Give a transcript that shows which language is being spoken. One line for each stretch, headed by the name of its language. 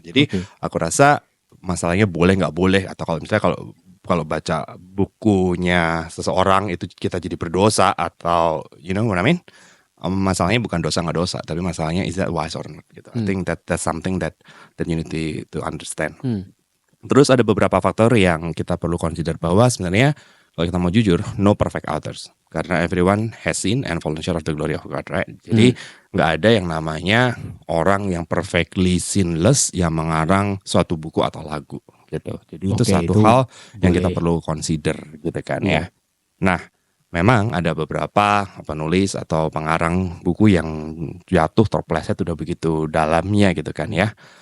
Indonesian: Jadi aku rasa masalahnya boleh nggak boleh, atau kalau misalnya kalau baca bukunya seseorang itu kita jadi berdosa, atau
English: you know what I mean?
Indonesian: Masalahnya bukan dosa nggak dosa, tapi masalahnya
English: is that wise or not
Indonesian: gitu.
English: I think that's something that you need to understand.
Indonesian: Terus ada beberapa faktor yang kita perlu consider bahwa sebenarnya kalau kita mau jujur,
English: no perfect authors.
Indonesian: Karena
English: everyone has sinned and fallen short of the glory of God, right?
Indonesian: Jadi nggak ada yang namanya orang yang
English: perfectly sinless
Indonesian: yang mengarang suatu buku atau lagu gitu. Jadi itu satu hal yang kita perlu consider gitu kan ya. Nah, memang ada beberapa penulis atau pengarang buku yang jatuh terpleset udah begitu dalamnya gitu kan ya.